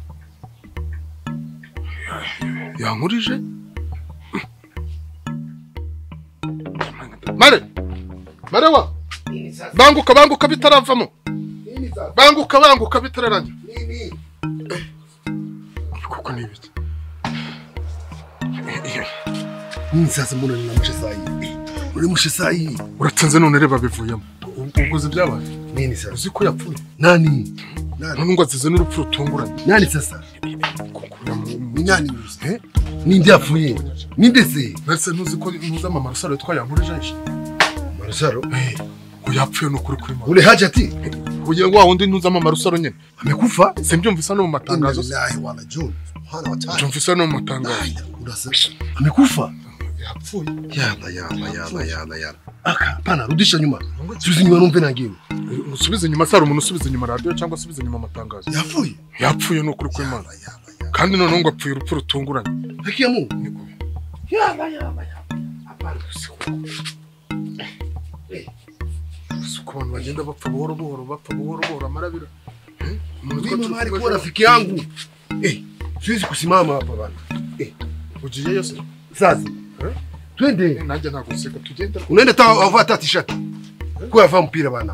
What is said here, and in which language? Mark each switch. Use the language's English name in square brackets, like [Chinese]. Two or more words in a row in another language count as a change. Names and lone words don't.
[Kinyarwanda] Yankurije? Marewa! Banguka bitaravamo. Banguka bitararangira. Kuko ni ibiki? [Swahili] Sasa mbona ninamushe saa hii? [Kinyarwanda] Urimushe [Swahili] saa hii. [Kinyarwanda] Uratanze none reba bivuyemo. Uguze byabaye. [Swahili] Nini sasa? [Kinyarwanda] Uzi ko yapfuye. [Swahili] Nani? [Kinyarwanda] None ngo azize n'urupfu rutunguranye. [Swahili] Nani sasa? Ni nani? [Kinyarwanda] Ninde yapfuye? Ninde se? Nase ntuzi ko ntuza mama Rusaro yitwa yankurije Aisha. Mama Rusaro? Ngo yapfuye no kuri kuri mama. [Swahili] Ule Hajati? [Kinyarwanda] Uye wa wundi ntuza mama Rusaro nyene. [Swahili] Amekufa? [Kinyarwanda] Simbyumvisa no mu matangazo. [Swahili] Wallahi wala John. Hana watani. [Kinyarwanda] Byumvisa no mu matangazo. [Swahili] Amekufa? [Kinyarwanda] Yapfuye. [Swahili] Yala. Aka, pana rudisha nyuma. [Kinyarwanda] Subiza nyuma numve nangiwe. Usubize nyuma saro umuntu usubize nyuma radio cyangwa usubize nyuma matangazo. Yapfuye? Yapfuye no kuri kuri mama. Kandi none ngo apfuye urupfu rutunguranye. [Swahili] Haki ya Mungu. Yala. Apana. [Kinyarwanda] Uko abantu bagenda bapfa buhoro amarabira. [Swahili] Mimi mama alikuwa rafiki yangu. Siwezi kusimama hapa bana. [Kinyarwanda] Ujiye yose. [Swahili] Sasa. Twende. [Kinyarwanda] Nanjye ntabwo useka tugenda. [Swahili] Unaenda avaa t-shirt. Kwa avaa mpira bana.